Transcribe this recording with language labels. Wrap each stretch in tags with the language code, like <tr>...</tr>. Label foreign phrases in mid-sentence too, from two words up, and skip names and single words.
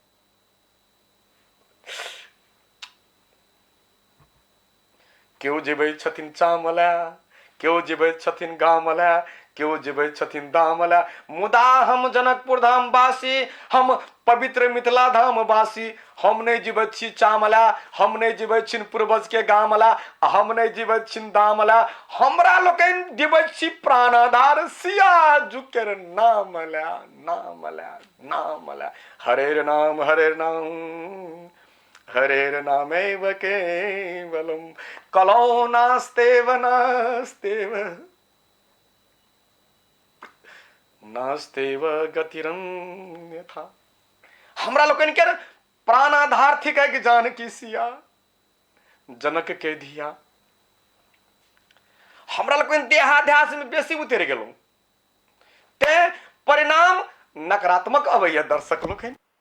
<mai>केओ जीवै छथिन चामला, केओ जीवै छथिन गामला, केओ जीवै छथिन दामला। मुदा हम जनकपुर धाम वासी, हम पवित्र मिथिला धाम वासी, हम नहीं जीवै छी चामला, हम नहीं जीवै छी पूर्वज के गामला, हम नहीं जीवै छी दामला। हमरा लोकनि जीवै छी प्राणाधार सिया जुकेर नामला नामला नामला।</mai> <sa>हरेर नाम हरेर नामैव केवलम, कलौ नास्तेव नास्तेव नास्तेव गतिरन्यथा।</sa> <mai>हमरा लोकनि के प्राणाधार थिकै जानकी सिया, जनक के धिया। हमरा लोकनि देहाध्यास में बेसी उतरि गेलहुं, ते परिणाम नकारात्मक अबैया दर्शक लोकनि।</mai>